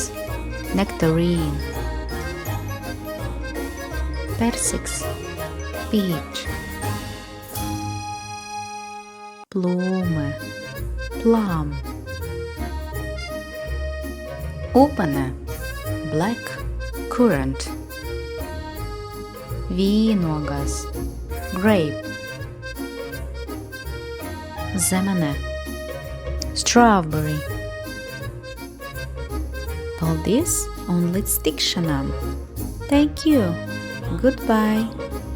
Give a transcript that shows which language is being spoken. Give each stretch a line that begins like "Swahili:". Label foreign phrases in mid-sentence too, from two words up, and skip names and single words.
English: Nectarine. Persiks. Peach. Plūme. Plum. Upene. Black currant.
Latvian: Vīnogas.
English: Grape. Zemene. Strawberry.
Latvian: Paldies un līdz tikšanām!
English: Thank you! Goodbye!